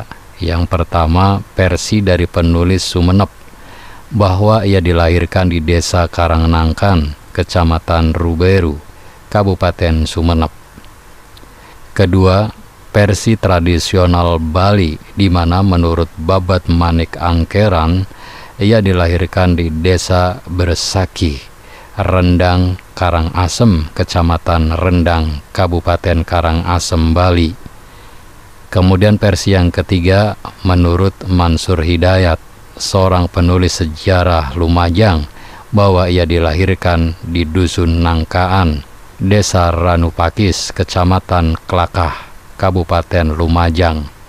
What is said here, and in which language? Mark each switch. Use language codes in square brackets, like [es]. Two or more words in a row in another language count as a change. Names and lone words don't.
[id] Yang pertama, versi dari penulis Sumenep, bahwa ia dilahirkan di desa Karangnangkan, Kecamatan Ruberu, Kabupaten Sumenep. Kedua, versi tradisional Bali, di mana menurut Babat Manik Angkeran, ia dilahirkan di desa Bersaki, Rendang, Karangasem, Kecamatan Rendang, Kabupaten Karangasem, Bali. Kemudian versi yang ketiga, menurut Mansur Hidayat, seorang penulis sejarah Lumajang, bahwa ia dilahirkan di Dusun Nangkaan, Desa Ranupakis, Kecamatan Klakah, Kabupaten Lumajang.